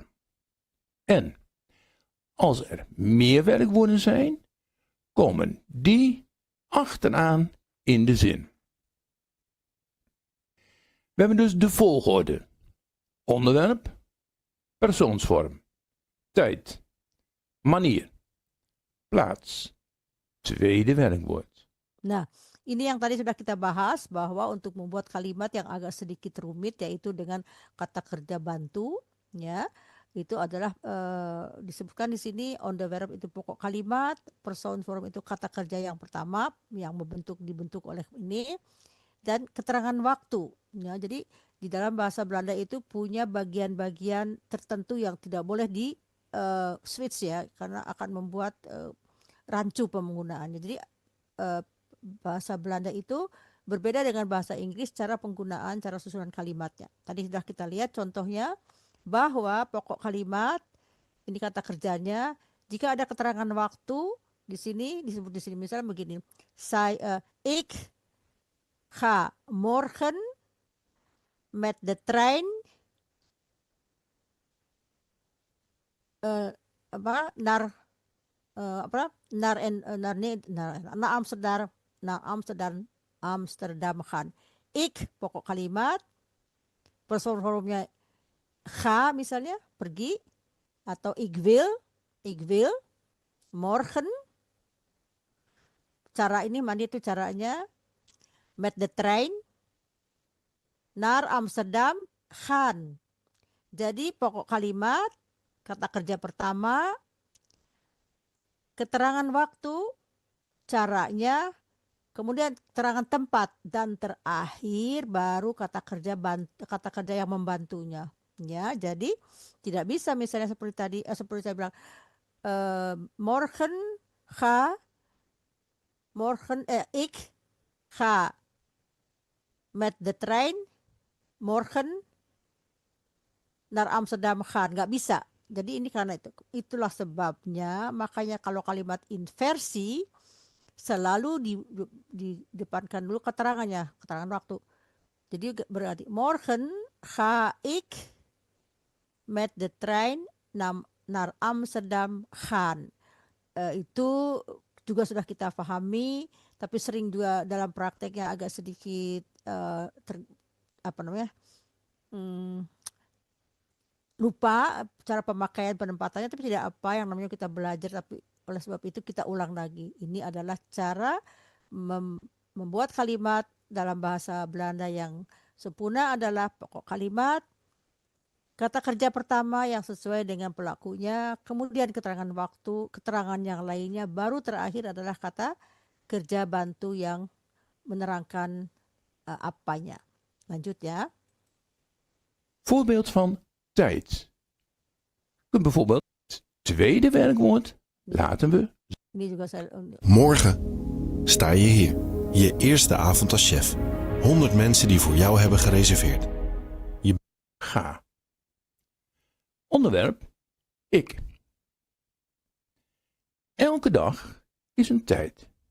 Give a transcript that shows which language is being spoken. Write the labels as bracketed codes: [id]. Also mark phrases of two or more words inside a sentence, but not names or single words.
[nl] En als er meer werkwoorden zijn, komen die achteraan in de zin. We hebben dus de volgorde: onderwerp, persoonsvorm, tijd, manier, plaats, tweede werkwoord. [id] Nah, ini yang tadi sudah kita bahas bahwa untuk membuat kalimat yang agak sedikit rumit yaitu dengan kata kerja bantu, ya, itu adalah disebutkan di sini [en] on the verb [id] itu pokok kalimat, [en] person form [id] itu kata kerja yang pertama yang dibentuk oleh ini, dan keterangan waktu. Ya, jadi di dalam bahasa Belanda itu punya bagian-bagian tertentu yang tidak boleh di switch ya, karena akan membuat rancu penggunaannya. Jadi bahasa Belanda itu berbeda dengan bahasa Inggris cara penggunaan, cara susunan kalimatnya. Tadi sudah kita lihat contohnya bahwa pokok kalimat ini kata kerjanya jika ada keterangan waktu di sini disebut di sini misalnya begini. [nl] Ik ga morgen met de trein naar Amsterdam gaan. [id] Ik pokok kalimat, [en] person formnya [id] ga misalnya pergi, atau [nl] ik wil morgen. [id] Cara ini mandi itu caranya [nl] met de trein naar Amsterdam gaan. [id] Jadi pokok kalimat, kata kerja pertama, keterangan waktu, caranya, kemudian keterangan tempat, dan terakhir baru kata kerja yang membantunya. Ya, jadi tidak bisa misalnya seperti tadi seperti saya bilang [nl] ik ga met de trein morgen naar Amsterdam gaan, [id] nggak bisa. Jadi ini karena itulah sebabnya makanya kalau kalimat inversi selalu didepankan dulu keterangannya, keterangan waktu. Jadi berarti [nl] morgen ga ik met de trein naar Amsterdam gaan. [id] Itu juga sudah kita pahami, tapi sering juga dalam prakteknya agak sedikit lupa cara pemakaian penempatannya, tapi tidak apa yang namanya kita belajar, tapi oleh sebab itu kita ulang lagi. Ini adalah cara membuat kalimat dalam bahasa Belanda yang sempurna adalah pokok kalimat, kata kerja pertama yang sesuai dengan pelakunya, kemudian keterangan waktu, keterangan yang lainnya, baru terakhir adalah kata kerja bantu yang menerangkan apanya. Lanjut ya. [nl] Voorbeeld van tijd. Je kunt bijvoorbeeld het tweede werkwoord laten we. [id] Ini juga saya [nl] Morgen sta je hier. Je eerste avond als chef. 100 mensen die voor jou hebben gereserveerd. Ga. onderwerp ik. Elke dag is een tijd.